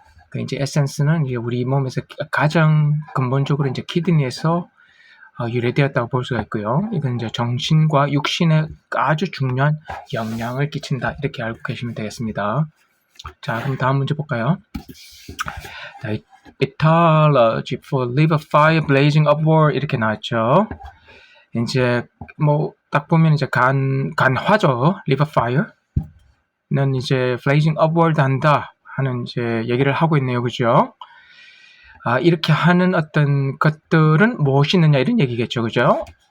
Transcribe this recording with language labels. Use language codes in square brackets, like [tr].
[ko] 그 이제 에센스는 이제 우리 몸에서 가장 근본적으로 이제 키드니에서 유래되었다고 볼 수가 있고요. 이건 이제 정신과 육신에 아주 중요한 영향을 끼친다. 이렇게 알고 계시면 되겠습니다. 자, 그럼 다음 문제 볼까요? [en] Etiology for liver fire blazing upward [ko] 이렇게 나왔죠. 이제 뭐 딱 보면 이제 간화죠. liver fire는 이제 [en] blazing upward [ko] 한다 하는 이제 얘기를 하고 있네요, 그죠? 이렇게 하는 어떤 것들은 무엇이 있느냐 이런 얘기겠죠, 그죠?